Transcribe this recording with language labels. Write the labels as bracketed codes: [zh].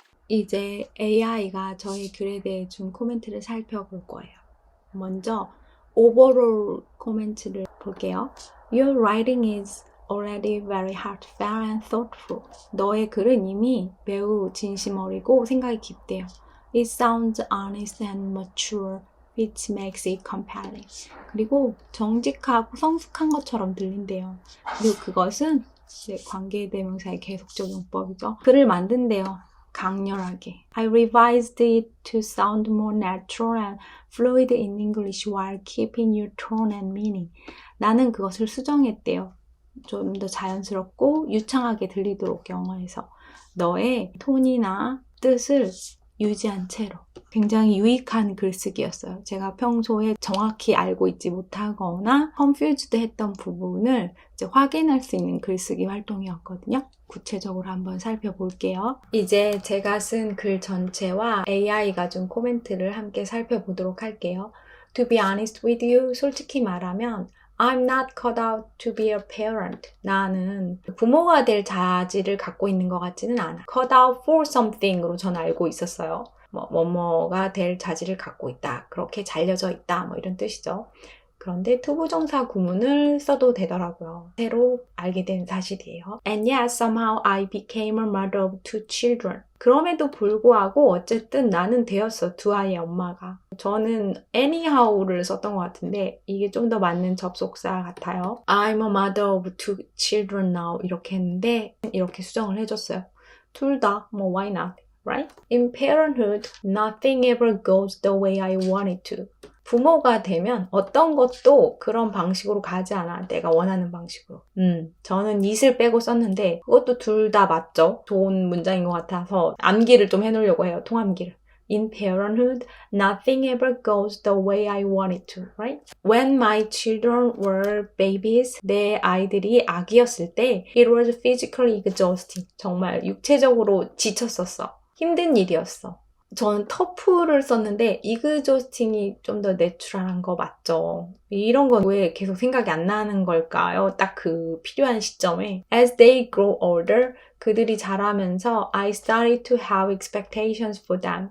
[ko] 이제 AI가 저의 글에 대해 준 코멘트를 살펴볼 거예요. 먼저 overall 코멘트를 볼게요. [en] Your writing is already very heartfelt and thoughtful. [ko] 너의 글은 이미 매우 진심 어리고 생각이 깊대요. [en] It sounds honest and mature, which makes it compelling. [ko] 그리고 정직하고 성숙한 것처럼 들린대요. 그리고 그것은 관계대명사의 계속적 용법이죠. 글을 만든대요. 강렬하게. [en] I revised it to sound more natural and fluid in English while keeping your tone and meaning. [ko] 나는 그것을 수정했대요. 좀 더 자연스럽고 유창하게 들리도록 영어에서. 너의 톤이나 뜻을 유지한 채로. 굉장히 유익한 글쓰기였어요. 제가 평소에 정확히 알고 있지 못하거나 confused 했던 부분을 이제 확인할 수 있는 글쓰기 활동이었거든요. 구체적으로 한번 살펴볼게요. 이제 제가 쓴 글 전체와 AI가 준 코멘트를 함께 살펴보도록 할게요. [en] To be honest with you, [ko] 솔직히 말하면 [en] I'm not cut out to be a parent. [ko] 나는 부모가 될 자질을 갖고 있는 것 같지는 않아. [en] Cut out for something [ko] 으로 전 알고 있었어요. 뭐뭐가 될 자질을 갖고 있다. 그렇게 잘려져 있다. 뭐 이런 뜻이죠. 그런데 투부정사 구문을 써도 되더라고요. 새로 알게 된 사실이에요. And yet somehow I became a mother of two children. 그럼에도 불구하고 어쨌든 나는 되었어. 두 아이의 엄마가. 저는 anyhow를 썼던 것 같은데 이게 좀 더 맞는 접속사 같아요. [en] I'm a mother of two children now [ko] 이렇게 했는데 이렇게 수정을 해줬어요. 둘 다 뭐 [en] why not? Right? In parenthood, nothing ever goes the way I want it to. [ko] 부모가 되면 어떤 것도 그런 방식으로 가지 않아. 내가 원하는 방식으로. 저는 it을 빼고 썼는데 그것도 둘 다 맞죠? 좋은 문장인 것 같아서 암기를 좀 해놓으려고 해요. 통암기를. [en] In parenthood, nothing ever goes the way I want it to, right? When my children were babies, [ko] 내 아이들이 아기였을 때 [en] it was physically exhausting. [ko] 정말 육체적으로 지쳤었어. 힘든 일이었어. 저는 터프를 썼는데 exhausting이 좀 더 내추럴한 거 맞죠? 이런 건 왜 계속 생각이 안 나는 걸까요? 딱 그 필요한 시점에. [en] As they grow older, [ko] 그들이 자라면서 [en] I started to have expectations for them.